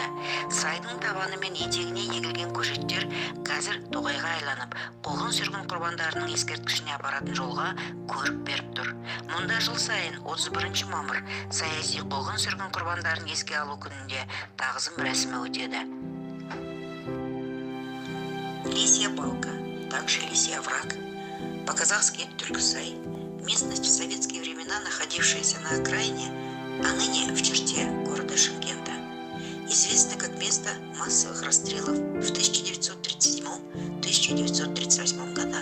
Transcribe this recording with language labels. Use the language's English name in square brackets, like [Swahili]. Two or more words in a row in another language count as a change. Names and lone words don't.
[Kazakh] Сайдың табаны мен етегіне егілген көшеттер қазір тоғайға айланып, қуғын сүргін құрбандарының ескерткішіне апаратын жолға көрік беріп тұр. Мұнда жыл сайын 31 мамыр саяси қуғын сүргін құрбандарын еске алу күнінде тағзым рәсімі өтеді. [Russian] Лисья балка, также Лисий овраг, по-казахски Түркісай, местность в советские времена, находившаяся на окраине, а ныне в черте города Шымкента. Известна как место массовых расстрелов в 1937-1938 годах.